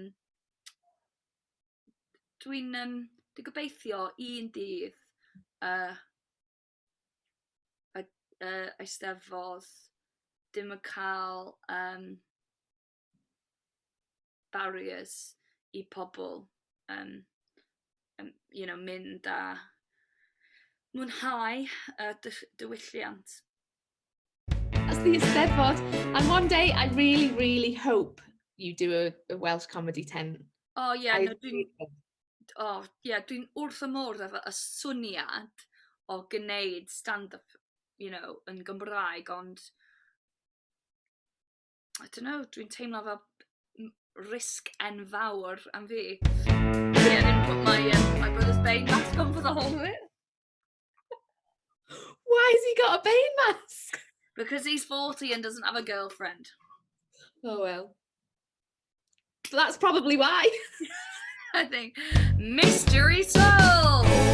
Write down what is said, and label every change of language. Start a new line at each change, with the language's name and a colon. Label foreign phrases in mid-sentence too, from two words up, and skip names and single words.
Welsh: dwi'n gobeithio un dydd Eisteddfod dim yn cael barriers i pobl mynd a mwynhau diwylliant.
English: As the Eisteddfod, and one day I really, really hope you do a Welsh comedy tent. Oh yeah,
Welsh: dwi'n wrth y modd efo y swnniad o gwneud stand-up, yn Gymraeg, ond
English: I don't know,
Welsh: dwi'n teimlo fel risg enfawr am fi.
English: Yeah, I didn't put my brother's Bane mask on for the whole of it. Why has he got a Bane mask? Because he's 40 and doesn't have a girlfriend. Oh well. So that's probably why. I think. Mystery solved!